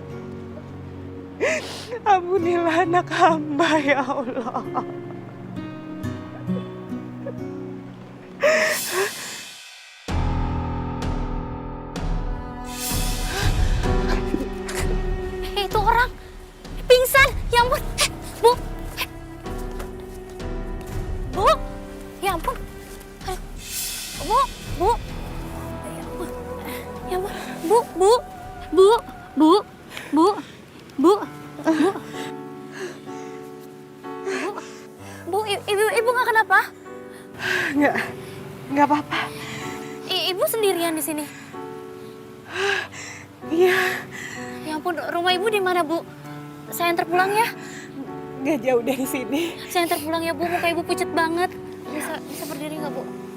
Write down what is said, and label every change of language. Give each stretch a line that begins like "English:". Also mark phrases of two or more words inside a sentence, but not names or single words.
Indonesian: Ampunilah anak hamba,
Arabic: يا الله.
Indonesian: Itu orang pingsan. Ya ampun. Bu. Bu. Ya ampun. Bu. Bu. Ya ampun. Ya ampun. Bu. Bu. Bu. Bu. Bu. Bu. Bu. Bu. Ibu nggak kenapa? Nggak apa-apa. Ibu sendirian di sini. Iya, Ya ampun, rumah ibu di mana, Bu? Saya antar pulang ya. nggak jauh dari sini. Saya antar pulang ya, Bu. Muka ibu pucet banget. Bisa berdiri nggak, Bu?